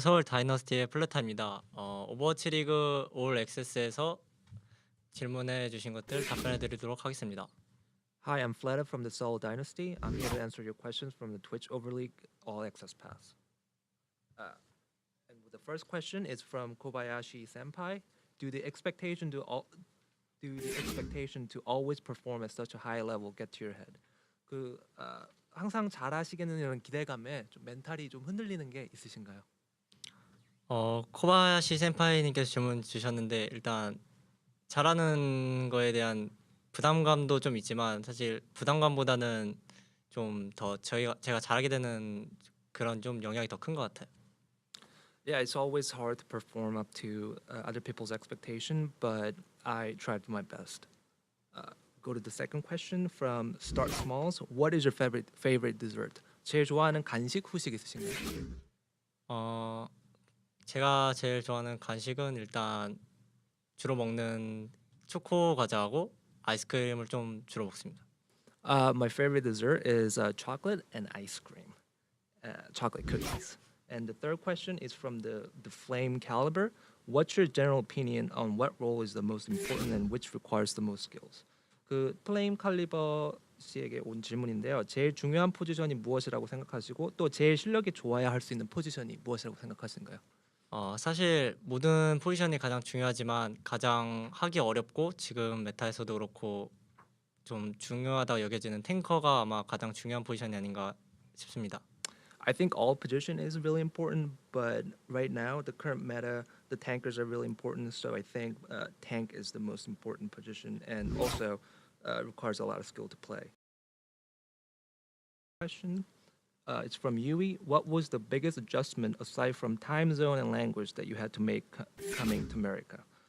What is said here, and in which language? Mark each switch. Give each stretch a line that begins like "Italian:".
Korean: 서울 다이너스티의 플레타입니다. 오버워치 리그 올 액세스에서 질문해 주신 것들 답변해 드리도록 하겠습니다.
English: Hi, I'm Fleta from the Seoul Dynasty. I'm here to answer your questions from the Twitch Overleague All Access Pass. And the first question is from Kobayashi Senpai. Do the expectation to always perform at such a high level get to your head?
Korean: 항상 잘하시겠는 이런 기대감에 좀 멘탈이 좀 흔들리는 게 있으신가요? 코바야시 센파이님께서 질문 주셨는데 일단 잘하는 거에 대한 부담감도 좀 있지만 사실 부담감보다는 좀 더 제가 잘하게 되는 그런 좀 영향이 더 큰 것 같아요.
English: Yeah, it's always hard to perform up to other people's expectation, but I tried my best. Go to the second question from Start Smalls. What is your favorite dessert?
Korean: 제일 좋아하는 간식 후식 있으신가요? 제가 제일 좋아하는 간식은 일단 주로 먹는 초코 과자하고 아이스크림을 좀 주로 먹습니다.
English: My favorite dessert is chocolate and ice cream, chocolate cookies. And the third question is from the Flame Caliber. What's your general opinion on what role is the most important and which requires the most skills?
Korean: 그 플레임 칼리버 씨에게 온 질문인데요. 제일 중요한 포지션이 무엇이라고 생각하시고 또 제일 실력이 좋아야 할 수 있는 포지션이 무엇이라고 생각하시는가요? 사실 모든 포지션이 가장 중요하지만 가장 하기 어렵고 지금 메타에서도 그렇고 좀 중요하다고 여겨지는 탱커가 아마 가장 중요한 포지션이 아닌가 싶습니다.
English: I think all position is really important, but right now the current meta, the tankers are really important. So I think tank is the most important position, and also requires a lot of skill to play. Question, it's from Yui. What was the biggest adjustment aside from time zone and language that you had to make coming to America?